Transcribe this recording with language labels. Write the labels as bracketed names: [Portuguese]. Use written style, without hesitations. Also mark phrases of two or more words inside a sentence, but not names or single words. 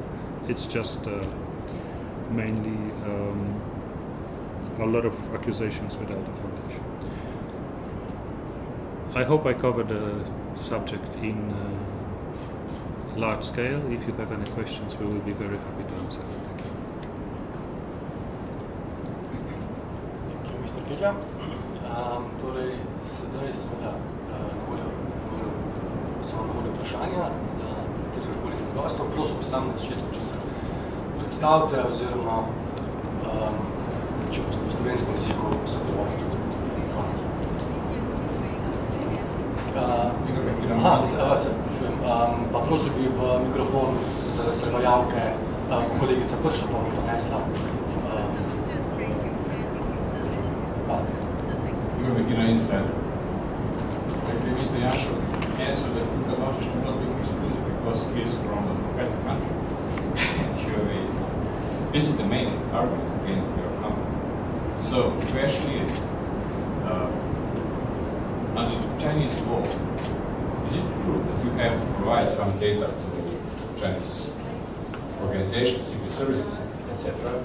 [English] It's just mainly a lot of accusations without a foundation. I hope I covered the subject in large scale. If you have any questions, we will be very happy to answer. Thank you. Thank you, Mr. Kedja. [Slovenian] Torej, sedaj seveda so na voljo vprašanja za katerikoli izmed gostov. Prosim bi sam na začetku, če se predstavite oziroma če boste v slovenskem jeziku sodelovali tudi. Pa prosim bi v mikrofon za prevajalke kolegica Prša pa mi ponesla. [English] You're making an insider. Maybe Mr. Janša answered that Luka Doncic will not be excluded because he is from a democratic country. Huawei is not. This is the main argument against your company. So the question is, under the Chinese law, is it true that you have to provide some data to Chinese organizations, civil services, etc.?